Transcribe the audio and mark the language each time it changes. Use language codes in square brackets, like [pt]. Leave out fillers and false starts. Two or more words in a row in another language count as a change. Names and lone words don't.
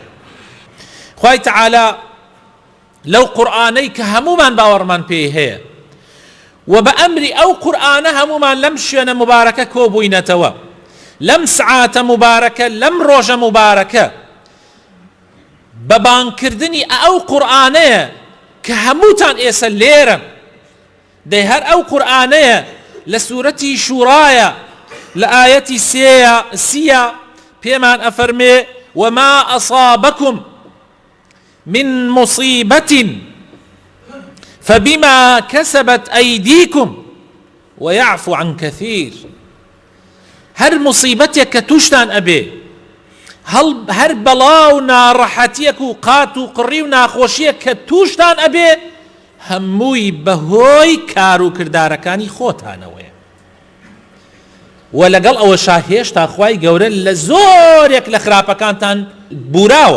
[ckb] خوای تەعالا لەو قورئانەی کە هەمومان باوەڕمان پێی هەیە و بە ئەمری ئەو قورئانە هەمومان لەم شوێنە مبارەکە کۆبووینەتەوە، لەم سعاتە مبارەکە، لەم ڕۆژە مبارەکە، بە بانکردنی ئەو قورئانەیە کە هەمووتان ئێستا لێرە. دەی هەر ئەو قورئانەیە لە سوورەتی شوورایە لە ئایەتی سیە پێمان ئەفەرمێ [ar] وما أصابكم من مصيبة فبما كسبت أيديكم ويعفو عن كثير. [ckb] هەر مصیبەتێک کە توشتان ئەبێ، هەر بەڵا و ناڕەحەتیەک و قات و قڕی و ناخۆشیەک کە توشتان ئەبێ، هەمووی بەهۆی کار و کردارەکانی خۆتانەوەیە. و لەگەڵ ئەوەشا هێشتا خوای گەورە لە زۆرێک لە خراپەکانتان بوراوە.